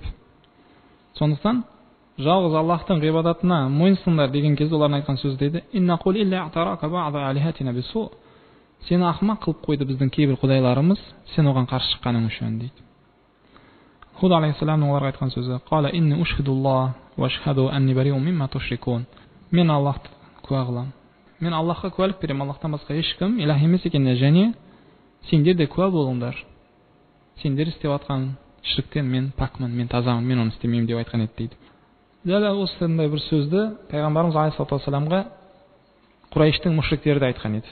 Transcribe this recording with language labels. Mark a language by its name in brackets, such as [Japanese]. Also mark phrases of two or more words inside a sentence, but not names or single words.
[Kazakh] Сондықтан жалғыз Аллахтың ғибадатына мойынсыңдар деген кезде олардың айтқан сөз дейді: [Arabic] «إن نقول إلا اعتراك بعض آلهتنا بسوء». [Kazakh] Сені ақмақ қылып қойды біздің кейбір құдайларымыз, сен оған қарсы шыққаның үшін дейді. Худ алейхиссаламның оларға айтқан сөзі: [Arabic] «قال إني أشهد الله وأشهدوا أني بريء مما تشركون». [Kazakh] Мен Аллахты куә қыламын. Мен Аллахқа куәлік беремін, Аллахтан басқа ешкім илах емес екеніне, және сендер де куә болыңдар. Сендер істеп жатқан ширктен мен пакмын, мен тазамын, мен оны істемеймін деп айтқан еді дейді. Дәл осындай бір сөзді пайғамбарымыз [Arabic] عليه الصلاة والسلام [Kazakh] Құрайыштың мушриктері де айтқан еді.